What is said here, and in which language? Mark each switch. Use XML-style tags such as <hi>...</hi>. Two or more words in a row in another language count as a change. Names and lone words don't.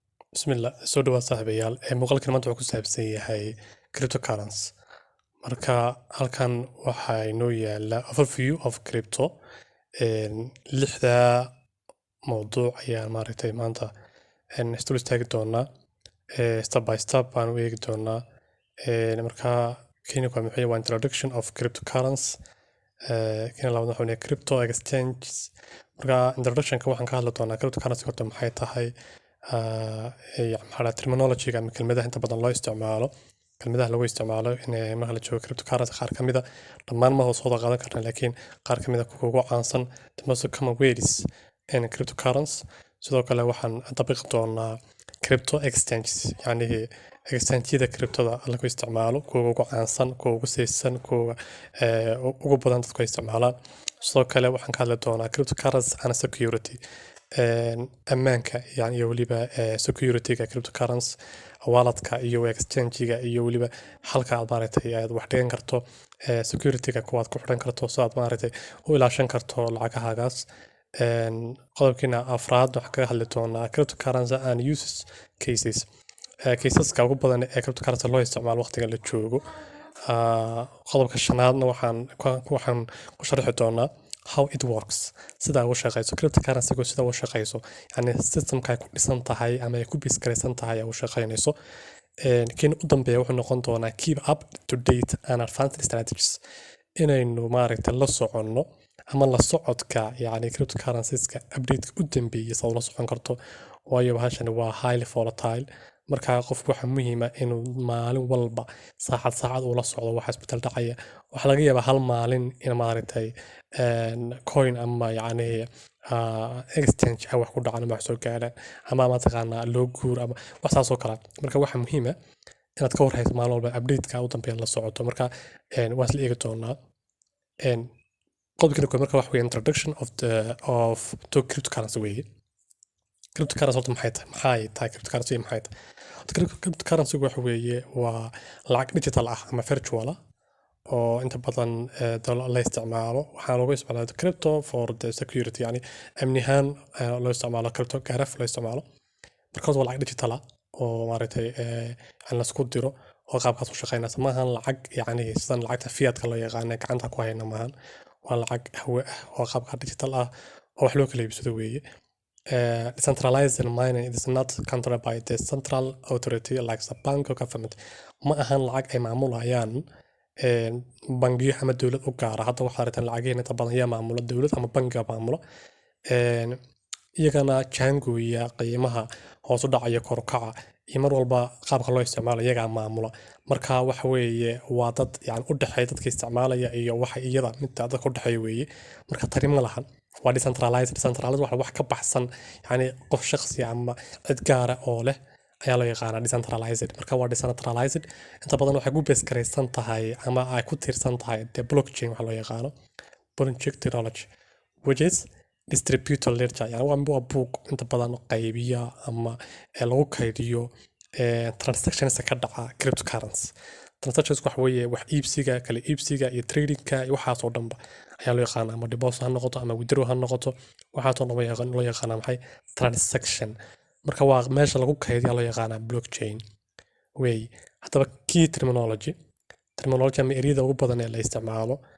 <ar>بسم الله</ar> <so>soo dhawaad saaxiibayaal muuqaalkan maanta wuxuu ku saabsan yahay cryptocurrency marka halkan waxaa inoo yaala</so> <en>overview of</en> <so>crypto lixda mowduuc ayaan maaragtay maanta isdul istaagi doonaa</so> <en>step by step</en> <so>baan u eegi doonaa marka kenya waa muxuu waa</so> <en>introduction of cryptocurrency</en> <so>kenya labaad waxaa weeye</so> <en>crypto exchanges</en> <so>marka introductionka waxaan ka hadli doonaa cryptocurrency horta maxay tahay maxaa terminology-ga ama kelmadaha inta badan loo isticmaalo kelmadaha lagu isticmaalo in marka la joogo cryptocurrency qaar ka mid a dhammaan ma hoos wada qaadan karna laakiin qaar ka mid a kuwa ugu caansan</so> <en>the most common ways in cryptocurrency</en> <so>sidoo kale waxaan dabiqi doonaa</so> <en>crypto exchanges</en> <so>yacni exchange-yada cryptoda lagu isticmaalo kuwa ugu caansan kuwa ugu saysan kuwa ugu badan dadku ay isticmaalaan sidoo kale waxaan ka hadli doonaa</so> <en>cryptocurrency and security</en> <so>ammaanka yani iyo weliba security-ga cryptocurrency walletka iyo exchange-ga iyo weliba halka aad maaragtay aad wax dhigan karto security-ga kuwaad ku xidhan karto so aad maaragtay u ilaashan karto lacagahaagaas qodobkiina afraad waxaan kaga hadli doonaa</so> <en>cryptocurrency and uses cases</en> <so>caseska ugu badan ee cryptocurrency loo isticmaalo waqtiga la joogo qodobka shanaadna waxaan ku sharxi doonaa</so> <en>how it works</en> <so>sida uu shaqeyso cryptocurrency-gu sida uu shaqeyso yani systemka ay ku dhisan tahay ama ay ku biskaraysan tahay ay u shaqeynayso kiin u dambeeya wuxuu noqon doonaa</so> <en>keep up to date and advanced strategies</en> <so>inaynu maaragtay la soconno ama la socodka yani cryptocurrencies-ka update-ka u dambeeyay sida ula socon karto waayo bahashani waa</so> <en>highly volatile</en> <so>marka qofku waxa muhiim ah inuu maalin walba saacad ula socdo waxa isbedel dhacaya waxa laga yaabaa hal maalin in maaragtay coin ama yani exchange wax ku dhacaan ama wax soo gaaraan ama mataqaanaa loo guur ama wax saas oo kale marka waxa muhiim ah inaad ka warhayso maalin walba update-ka u dambeeya la socoto marka waan isla eegi doonaa qodobkii marka wax weeye</so> <en>introduction of to cryptocurrency</en> <so>weeye cryptocurrency horta maxay tahay cryptocurrency maxay tahay cryptocurrency waxa weeye waa lacag digital ah ama virtual ah oo inta badan la isticmaalo waxaa lagu isticmaalaa</so> <en>crypto for the security</en> <so>yani amnihan loo isticmaalo crypto garaf loo isticmaalo markaas waa lacag digital ah oo maaragtay aan la isku diro oo qaabkaas u shaqeynaysa maahan lacag yani sidan lacagta fiatka loo yaqaana gacanta ku hayna maahan waa lacag hawe ah oo qaabka digital ah oo wax loo kala iibsado weeye</so> <en>decentralized mining is not controlled by the central authority like the bank or government</en> <so>ma ahan lacag ay maamulayaan bangiyo ama dowlad u gaara hadda waxaa aragtaan lacagihii inta badan yaa maamula dowlad ama bangiga maamula iyagana jaangooya qiimaha hoos u dhacaya kor u kaca iyo mar walba qaabka loo isticmaalo iyagaa maamula marka waxa weeye waa dad yani u dhexeeya dadka isticmaalaya iyo waxa iyada midda dadka u dhexeeya weeye marka tani ma lahan waa decentralized waxa wax ka baxsan yani qof shakhsi ama cid gaara oo leh ayaa loo yaqaanaa decentralized marka waa decentralized inta badan waxay ku base garaysan tahay ama ay ku tiirsan tahay</so> <en>the blockchain</en> <so>waxa loo yaqaano</so> <en>blockchain technology which is distributed ledger</en> <so>yani waa buug inta badan qaybiya ama lagu kaydiyo transactions ka dhaca</so> <en>cryptocurrency transactions</en> <so>waxa weeye wax iibsiga kala iibsiga iyo tradingka iyo waxaas oo dhanba ayaa loo yaqaanaa ama deposit ha noqoto ama withdraw ha noqoto waxaas oo dhan loo yaqaanaa maxay transaction marka waa meesha lagu kaydiya loo yaqaanaa blockchain way haddaba</so> <en>key terminology</en> <so>ama ereyada ugu badan ee la isticmaalo</so>